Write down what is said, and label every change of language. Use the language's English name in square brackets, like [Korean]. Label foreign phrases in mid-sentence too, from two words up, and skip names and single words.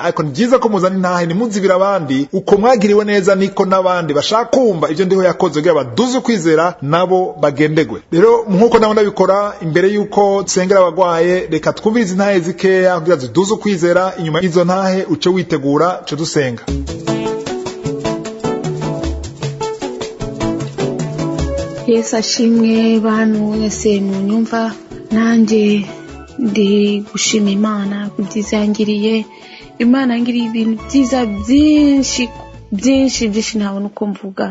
[Rundi] Ariko ni byiza ko muzana intahe, nimuzibira abandi uko mwagiriwe neza, niko nabandi bashaka kumva ivyo ndiho yakoze kugira baduze kwizera nabo bagendegwe. Rero nkuko nabo ndabikora imbere yuko tsengera abagwaye, reka twumvirize intahe zikeya kugira ziduze kwizera. Inyuma y'izo ntahe uce witegura cyo dusenga. Yesu ashimwe bantu mwese munyumva, nanje ndi gushima Imana kubyiza yangiriye. Imana yangiriye ibintu byiza byinshi ntabona uko mvuga.